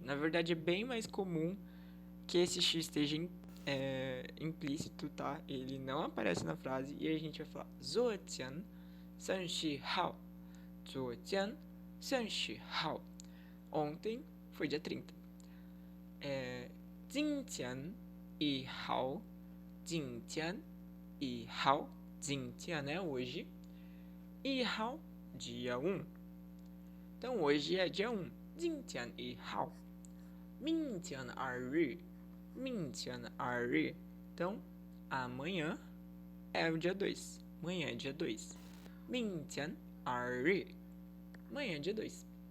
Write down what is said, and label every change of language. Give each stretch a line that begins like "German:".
Portuguese: Na verdade, é bem mais comum que esse X esteja implícito, tá? Ele não aparece na frase e a gente vai falar 昨天
Chinese: 30号，昨天30号,
Portuguese: ontem foi dia 30.
Chinese: 今天1号, 今天1号, 今天é hoje, 1号,
Portuguese: dia 1. Então hoje é dia 1, 今天1号.
Chinese: 明天2日, 明天2日.
Portuguese: Então amanhã é o dia 2. Amanhã é dia 2.
Chinese: 明天2日.
Portuguese: Amanhã é dia 2.